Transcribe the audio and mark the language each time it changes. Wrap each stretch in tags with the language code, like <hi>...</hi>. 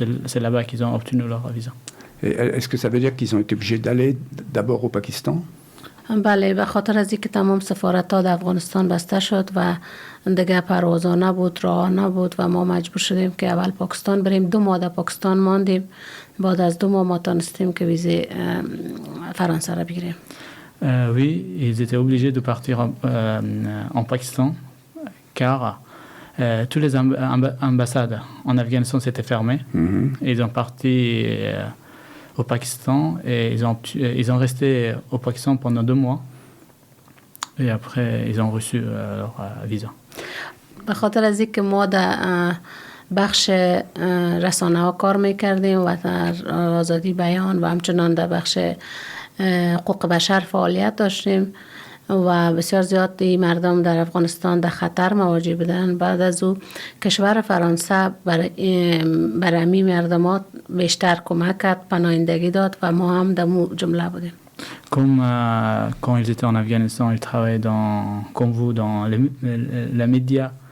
<fr>C'est là-bas qu'ils ont obtenu leur visa. Et est-ce que ça veut dire qu'ils ont été obligés d'aller d'abord au Pakistan?</fr> <fa>بله، به خاطر از اینکه تمام سفارت‌ها در افغانستان بسته شد و دیگه پروازا نبود، راه نبود و ما مجبور شدیم که اول پاکستان بریم. 2 ماه در پاکستان ماندیم. بعد از 2 ماه ما تونستیم که ویزه فرانسه را بگیریم.</fa> <fr>Oui, ils étaient obligés de partir en Pakistan car toutes les ambassades en Afghanistan s'étaient fermées. Ils ont parti au Pakistan et ils ont resté au Pakistan pendant 2 mois et après ils ont reçu leur visa.</fr> <fa>به خاطر از اینکه ما در بخش رسانه ها کار میکردیم و در آزادی بیان و همچنان در بخش حقوق بشر فعالیت داشتیم و بسیار زیادی مردم در افغانستان در خطر مواجه بودن. بعد از او کشور فرانسه برای همین مردمات بیشتر کمک کرد، پناهندگی داد و ما هم در جمله بودیم.</fa> <fr>Comme quand ils étaient en Afghanistan, ils travaillaient comme vous dans la média.</fr>